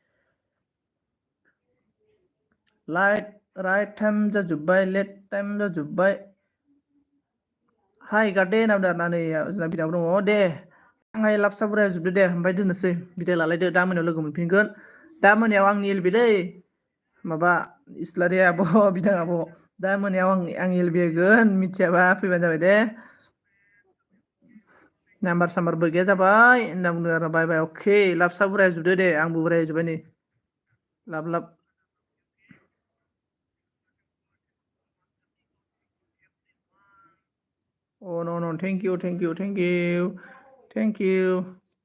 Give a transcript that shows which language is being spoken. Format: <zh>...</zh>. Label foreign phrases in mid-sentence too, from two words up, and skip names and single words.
<en>right time</en> <brx>जाजोब्बाय</brx> <en>late time</en> <brx>जाजोब्बाय हाय गार्डे नांदों आरोना नै जोंना बिदाबो दङ दे आंहाय लाब साब उराय होजोबदो दे ओमफ्राय दोननोसै बिदाय लालायदो दा मोनायाव लोगो मोनफिनगोन दा मोनायाव आंनि एलबि दै माबा इस्लारिया आब' बिदां आब' दा मोनायाव आं एलबि होगोन मिथियाबा फैबानो जाबाय दे नाम्बार साम्बारबो गैया जाबाय होनना बुंदों आरो</brx> <en>bye bye</en> <brx>अके लाब साब उराय होजोबदो दे आंबो उराय होजोब्बाय नै लाब लाब</brx> <en>Oh no, no, thank you, thank you, thank you, thank you.</en>